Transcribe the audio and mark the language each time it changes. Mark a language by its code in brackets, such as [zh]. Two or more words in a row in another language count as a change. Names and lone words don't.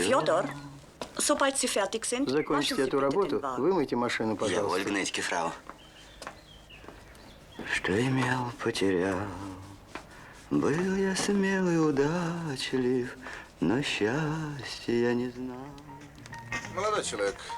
[ru] Фёдор, [de] sobald Sie fertig sind, [ru] Закончите эту работу, вымойте машину, пожалуйста. [de] Jawohl, gnädige Frau. [ru] Что имел, потерял. Был я смелый, удачлив, но счастья я не знал. Молодой человек.